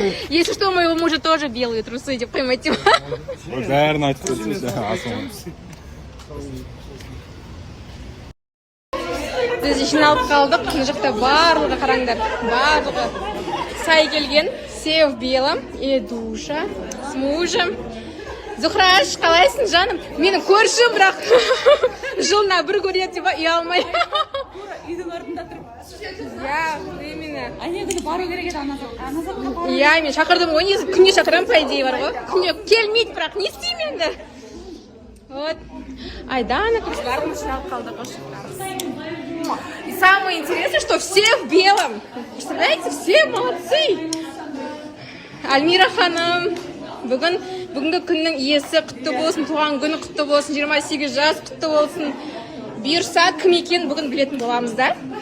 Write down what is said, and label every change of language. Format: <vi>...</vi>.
<ru>Если что, у моего мужа тоже белые трусы,</ru> <kk>деп қоймайте. Бәрін айтып кетсеңші, асылым. Біз жиналып қалдық, мына жақта барлығы қараңдар, барлығы сай келген,</kk> <ru>все в белом, и душа с мужем.</ru> <kk>Зухраш, қалайсың жаным? Менің көршім, бірақ жылына бір көреді деп үй алмай. Үйдің артында тұрып. Иә, именно. Күні бару керек еді аназапқа. Иә, мен шақырдым ғой, негізі күнде шақырам, по идее бар ғой. Күнде келмейді, бірақ не істеймін енді? Вот. Айдана, барлығымыз жиналып қалдық.</kk> <ru>И самое интересное, что все в белом. Представляете, все молодцы.</ru> <kk>Альмира ханым, бүгінгі күннің иесі құтты болсын, туған күні құтты болсын, 28 жас құтты болсын. Бұйырса, кім екен бүгін білетін боламыз да?</kk>